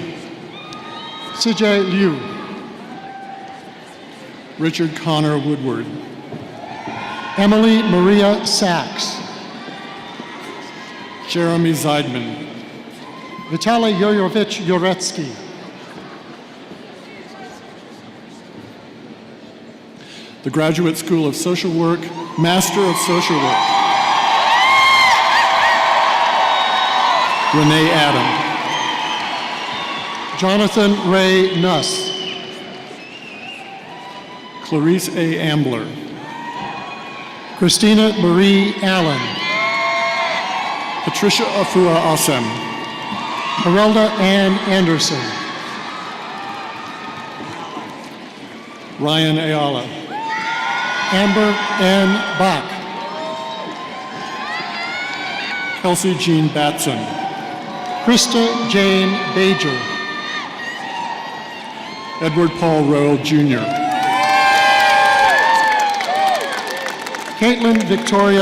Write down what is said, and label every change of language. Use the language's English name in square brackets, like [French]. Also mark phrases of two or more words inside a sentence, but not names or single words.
[English] CJ Liu, Richard Connor Woodward, Emily Maria Sachs, Jeremy Zeidman, Vitaly Yoyovich Yoretsky, the Graduate School of Social Work, Master of Social Work, Renee Adam, Jonathan Ray Nuss, Clarice A. Ambler, Christina Marie Allen, Patricia Afua Asem, Herelda Ann Anderson, Ryan Ayala, Amber N. Bach, Kelsey Jean Batson, Krista Jane Bajer, Edward Paul Royal Jr., Caitlin Victoria